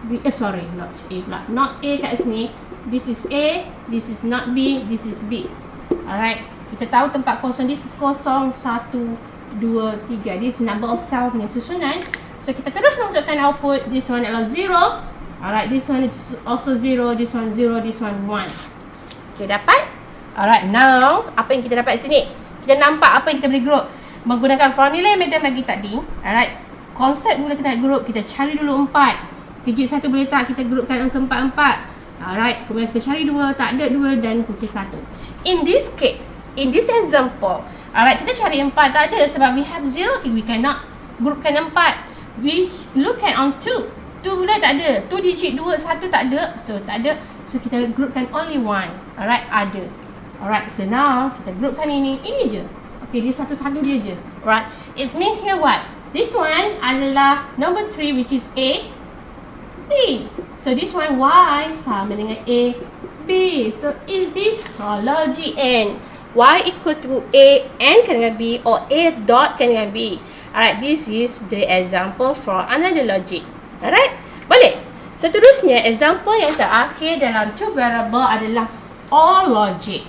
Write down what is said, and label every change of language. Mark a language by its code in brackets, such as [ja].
[en] Sorry, not A pula. Not A [ms] kat sini. [en] This is A, this is not B, this is B. [ms] Alright, kita tahu tempat kosong. [en] This is [ms] kosong, 1, 2, 3. [en] This is number of cell [ms] punya susunan. [en] So [ms] kita terus masukkan [en] output. This one adalah 0. Alright, this one is also 0, this one 0, this one 1. [ms] Okay, dapat? [en] Alright, now [ms] apa yang kita dapat sini? Kita nampak apa yang kita boleh group menggunakan formula yang madam bagi tadi. Alright, konsep mula kita nak group, kita cari dulu 4. Digit 1 boleh tak? Kita groupkan angka 4, 4. Alright, kemudian kita cari 2, tak ada 2 dan kunci 1. [en] In this case, in this example, alright, [ms] kita cari 4 tak ada sebab [en] we have 0. Okay, we cannot groupkan 4. We look at on 2. [ms] 2 pula tak ada. 2 digit 2, 1 tak ada. So tak ada. So kita groupkan only 1. Alright, ada. Alright, so now kita groupkan ini. Ini je. Okay, dia satu-satu dia je. [en] Alright, it's mean here what? This one adalah number 3 which is A, B. So this one Y [ms] sama dengan [en] A, B. So is this logic N? Y equal to A N kan dengan B or A dot kan dengan B. Alright, this is the example for another logic. [ms] Alright, boleh. Seterusnya, example yang terakhir dalam two variable adalah OR logic.